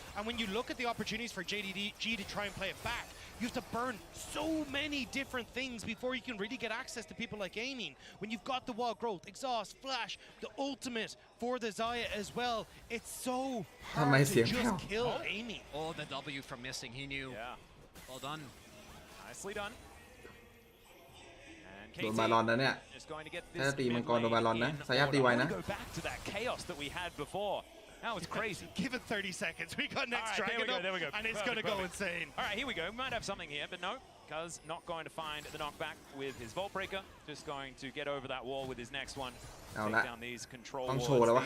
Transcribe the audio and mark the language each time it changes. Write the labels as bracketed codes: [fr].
[en] And when you look at the opportunities for JDG to try and play it back, you have to burn so many different things before you can really get access to people like aiming. When you've got the wall growth, exhaust, flash, the ultimate for the Xayah as well, it's so hard to just kill aiming. Oh, the W from missing, he knew. Yeah. Well done. Nicely done. [th] โดนบาลอนนะเนี่ยถ้าตีมังกรโดนบาลอนนะสายาตีไว้นะ [en] Go back to that chaos that we had before. That was crazy. Give it 30 seconds. We got next dragon up, there we go. And it's going to go insane. All right, here we go. We might have something here, but no. Cuz not going to find the knockback with his Vault Breaker. Just going to get over that wall with his next one. Take down these control wards.